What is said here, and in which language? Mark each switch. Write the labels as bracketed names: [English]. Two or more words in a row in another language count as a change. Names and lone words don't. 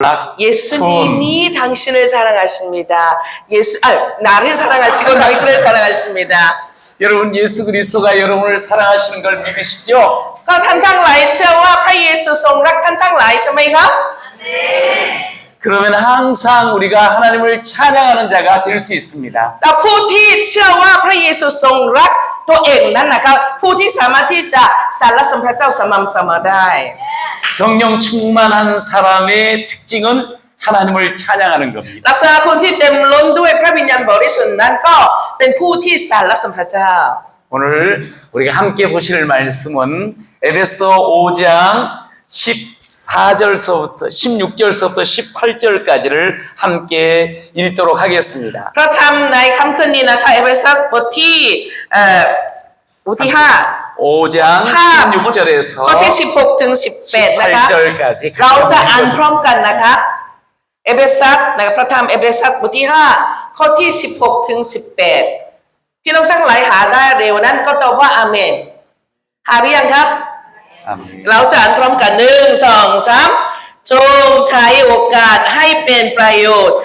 [Korean] 예수님이 당신을 사랑하십니다. 나를 사랑하시고 당신을 사랑하십니다. 여러분, 예수 그리스도가 여러분을 사랑하시는 걸 믿으시죠? [Thai] ก็ท่านทั้งหลายเชื่อว่าพระเยซูทรงรักท่านทั้งหลายใช่ไหมครับ [Korean] 그러면 항상 우리가 하나님을 찬양하는 자가 될 수 있습니다. [Thai] แต่ผู้ที่เชื่อว่าพระเยซูทรงรักตัวเองนั้นนะครับผู้ที่สามารถที่จะสรรเสริญพระเจ้าสม่ำเสมอได้ [Korean] 성령 충만한 사람의 특징은 하나님을 찬양하는 겁니다. [Thai] ลักษณะคนที่เต็มล้นด้วยพระวิญญาณบริสุทธิ์นั้นก็เป็นผู้ที่สรรเสริญพระเจ้า [Korean] 오늘 우리가 함께 보실 말씀은 에베소 5장 14절서부터 16절서부터 18절까지를 함께 읽도록 하겠습니다. [Thai] พระธรรมในค่ำคืนนี้นะคะเอเฟซัสบทที่บทที่5 [Korean] 5장 16절에서 [Thai] ข้อที่16ถึง18นะคะ [Korean] 18절까지 [Thai] เราจะอ่านพร้อมกันนะคะเอเฟซัสนะครับพระธรรมเอเฟซัสบทที่5ข้อที่16ถึง18พี่น้องทั้งหลายหาได้เร็วนั้นก็ต อบว่าอาเมนหาหรือยังครับ เราจะอ่านพร้อมกัน1 2 3จงใช้โอกาสให้เป็นประโยชน์